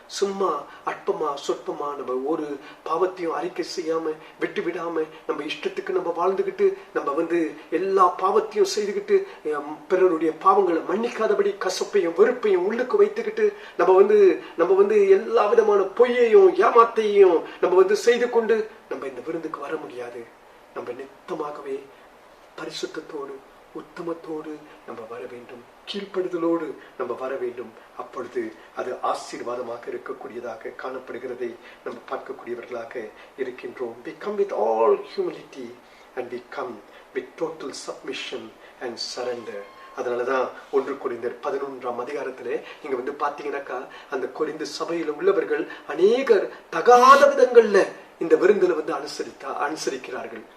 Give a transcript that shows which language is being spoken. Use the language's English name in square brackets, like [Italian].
[Tamil] சும்மா அற்பமா சொற்பமா நம்ம ஒரு பாவத்தையும் அறிக்கை செய்யாம விட்டு விடாம நம்ம இஷ்டத்துக்கு நம்ம வாழ்ந்துகிட்டு நம்ம வந்து எல்லா பாவத்தையும் செய்துகிட்டு பிறருடைய பாவங்களை மன்னிக்காதபடி கசப்பையும் வெறுப்பையும் உள்ளுக்கு வைத்துக்கிட்டு நம்ம வந்து எல்லா விதமான பொய்யையும் ஏமாத்தையும் நம்ம வந்து செய்து கொண்டு நம்ம இந்த விருந்துக்கு வர முடியாது. நம்ம நித்தமாகவே பரிசுத்தத்தோடு உத்தமத்தோடு நம்ம வர வேண்டும், கீழ்ப்படுதலோடு நம்ம வர வேண்டும். அப்பொழுது அது ஆசீர்வாதமாக இருக்கக்கூடியதாக காணப்படுகிறதை நம்ம பார்க்கக்கூடியவர்களாக இருக்கின்றோம். [English] We come with all humility and we come with total submission and surrender. [Tamil] அதனாலதான் 1 கொரிந்தியர் 11ஆம் அதிகாரத்திலே நீங்க வந்து பாத்தீங்கன்னாக்கா அந்த கொரிந்து சபையில உள்ளவர்கள் அநேகர் தகாத விதங்கள்ல இந்த விருந்துல வந்து அனுசரிக்கிறார்கள்.